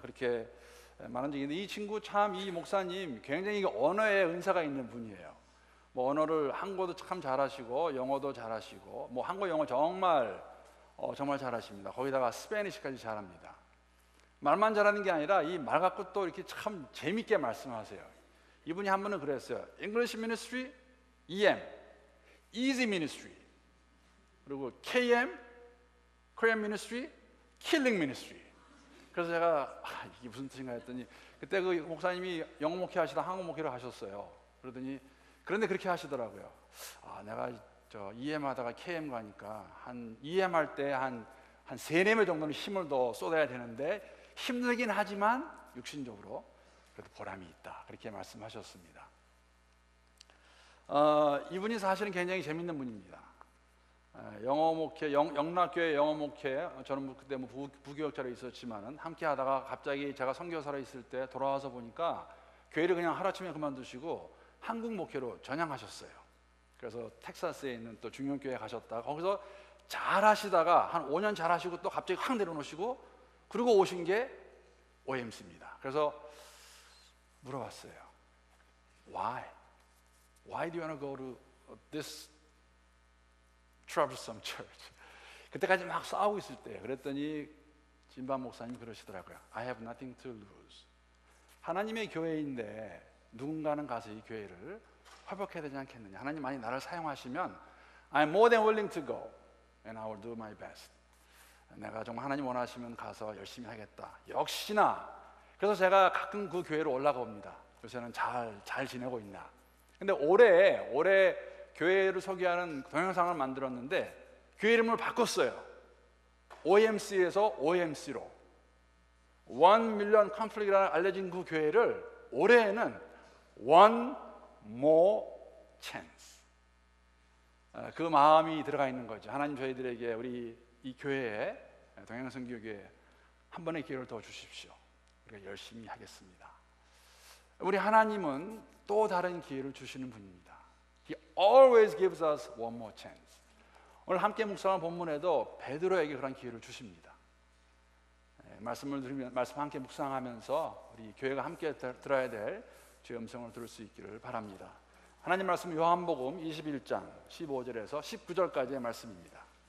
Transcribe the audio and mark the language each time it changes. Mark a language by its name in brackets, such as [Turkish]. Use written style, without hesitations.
[Korean] 그렇게 많은 적인데 이 친구 참 이 목사님 굉장히 언어에 은사가 있는 분이에요. 뭐 언어를 한국어도 참 잘하시고 영어도 잘하시고 뭐 한국 영어 정말 잘하십니다. 거기다가 스페니쉬까지 잘합니다. 말만 잘하는 게 아니라 이 말 갖고 또 이렇게 참 재밌게 말씀하세요. 이분이 한 번은 그랬어요. [English] English Ministry, EM, Easy Ministry, 그리고 KM, Korean Ministry, Killing Ministry. [Korean] 그래서 제가 이게 무슨 뜻인가 했더니 그때 그 목사님이 영어 목회 하시다 한국 목회를 하셨어요. 그러더니 그런데 그렇게 하시더라고요. 내가 저 EM 하다가 KM 가니까 한 EM 할 때 한 3-4배 정도는 힘을 더 쏟아야 되는데 힘들긴 하지만 육신적으로 그래도 보람이 있다. 그렇게 말씀하셨습니다. 이분이 사실은 굉장히 재밌는 분입니다. 영어 목회, 영락교회 영어 목회, 저는 그때 뭐 부교역자로 있었지만은 함께 하다가 갑자기 제가 선교사로 있을 때 돌아와서 보니까 교회를 그냥 하루아침에 그만두시고 한국 목회로 전향하셨어요. 그래서 텍사스에 있는 또 중형교회 가셨다가 거기서 잘 하시다가 한 5년 잘 하시고 또 갑자기 확 내려놓으시고 그리고 오신 게 OMC입니다. 그래서 물어봤어요. [English] Why do you want to go to this troublesome church? [Korean] 그때까지 막 싸우고 있을 때 그랬더니 진반 목사님 그러시더라고요. [English] I have nothing to lose. [Korean] 하나님의 교회인데 누군가는 가서 이 교회를 회복해야 되지 않겠느냐. 하나님 많이 나를 사용하시면 [English] I'm more than willing to go and I will do my best. [Korean] 내가 정말 하나님 원하시면 가서 열심히 하겠다. 역시나 그래서 제가 가끔 그 교회로 올라가 봅니다. 요새는 잘 지내고 있나. 근데 올해 교회를 소개하는 동영상을 만들었는데 교회 이름을 바꿨어요. OMC에서 OMC로 [English] 1 million conflict [Korean] 이라는 알려진 그 교회를 올해에는 One More Chance. 그 마음이 들어가 있는 거죠. 하나님 저희들에게 우리 이 교회에 동양선교교회 한 번의 기회를 더 주십시오. 우리가 열심히 하겠습니다. 우리 하나님은 또 다른 기회를 주시는 분입니다. [English] He always gives us one more chance. [Korean] 오늘 함께 묵상한 본문에도 베드로에게 그런 기회를 주십니다. 말씀을 들으면 말씀 함께 묵상하면서 우리 교회가 함께 들어야 될 주의 음성을 들을 수 있기를 바랍니다. 하나님 말씀 요한복음 21장 15절에서 19절까지의 말씀입니다.